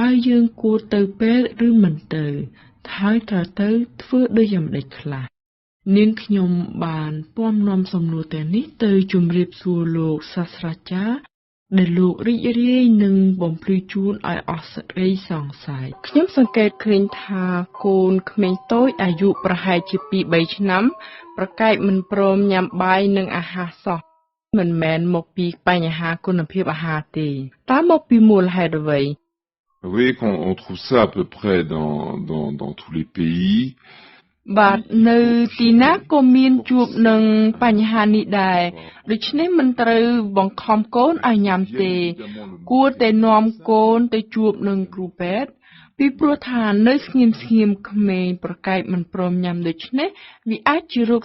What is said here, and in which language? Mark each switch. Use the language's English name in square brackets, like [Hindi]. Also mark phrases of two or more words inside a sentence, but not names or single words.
[Khmer] យើងគួរទៅពេទ្យឬមិនទៅហើយត្រូវទៅធ្វើដូចយ៉ាងម៉េចខ្លះនាងខ្ញុំបានពំនាំសំណួរទាំងនេះទៅជម្រាបសួរលោកសាស្ត្រាចារ្យដែលលោករីករាយនឹងបំភ្លឺជូនឲ្យអស់សេចក្តីសង្ស័យខ្ញុំសង្កេតឃើញថាកូនក្មេងតូចអាយុប្រហែលជា 2-3 ឆ្នាំប្រកែកមិនព្រមញ៉ាំបាយនិងអាហារសោះមិនមែនមកពីបញ្ហាគុណភាពអាហារទេតើមកពីមូលហេតុអ្វី [French] Oui, on trouve ça à peu près dans tous les pays. [Khmer] បាទនៅទីណាក៏មានជួបនឹងបញ្ហានេះដែរដូច្នេះមិនត្រូវបង្ខំកូនឲ្យញ៉ាំទេគួរតែនាំកូនទៅជួបនឹងគ្រូពេទ្យពីព្រោះថានៅស្ងៀមក្មេងប្រកែកមិនព្រមញ៉ាំដូច្នេះវាអាចជារោគ